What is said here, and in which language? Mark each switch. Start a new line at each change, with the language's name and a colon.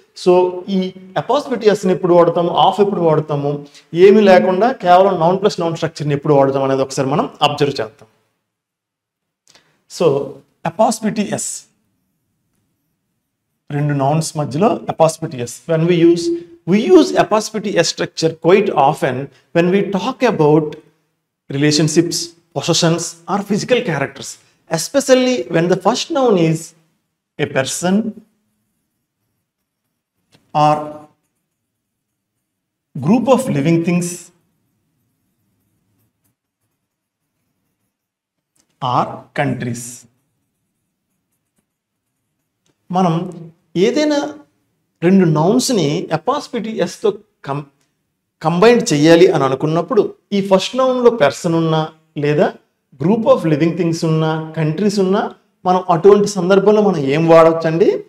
Telugu: So ఈ apostrophe ఎస్ని ఎప్పుడు వాడతాము, ఆఫ్ ఎప్పుడు వాడతాము, ఏమీ లేకుండా కేవలం నౌన్ ప్లస్ నౌన్ స్ట్రక్చర్ని ఎప్పుడు వాడతాం అనేది ఒకసారి మనం అబ్జర్వ్ చేద్దాం. సో అపాస్ట్రఫీ ఎస్, రెండు నౌన్స్ మధ్యలో apostrophe yes.
English: When we use We use apostrophe s structure quite often when we talk about relationships, possessions, or physical characters, especially when the first noun is a person or group of living things or countries.
Telugu: మనం ఏదైనా రెండు నౌన్స్ని apostrophe ఎస్తో combine చేయాలి అని అనుకున్నప్పుడు ఈ first నౌన్లో person ఉన్నా లేదా group of living things ఉన్నా కంట్రీస్ ఉన్నా మనం అటువంటి సందర్భంలో మనం ఏం వాడవచ్చు అండి?